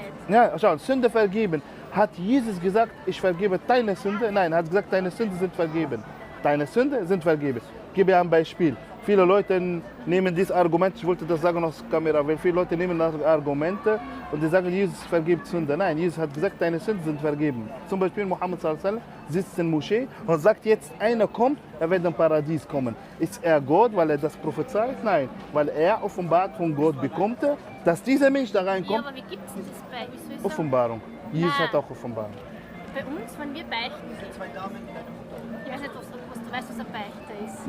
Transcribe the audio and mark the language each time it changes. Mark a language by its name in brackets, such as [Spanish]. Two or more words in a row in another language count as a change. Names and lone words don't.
[German] Ja, schau, Sünde vergeben. Hat Jesus gesagt, ich vergebe deine Sünde? Nein, er hat gesagt, deine Sünden sind vergeben. Deine Sünden sind vergeben. Ich gebe ein Beispiel. Viele Leute nehmen dieses Argument, ich wollte das sagen aus der Kamera, weil viele Leute nehmen das Argumente und die sagen, Jesus vergibt Sünde. Nein, Jesus hat gesagt, deine Sünden sind vergeben. Zum Beispiel Mohammed [Arabic] صلى الله عليه وسلم [German] sitzt in der Moschee und sagt, jetzt einer kommt, er wird im Paradies kommen. Ist er Gott, weil er das prophezeit? Nein, weil er offenbart von Gott bekommt, dass dieser Mensch da reinkommt. Ja, aber wie gibt es denn das bei? Wie soll ich Offenbarung. Jesus hat auch Offenbarung. Bei uns, wenn wir beichten gehen. Ich weiß nicht, was du weißt, was eine Beichte ist.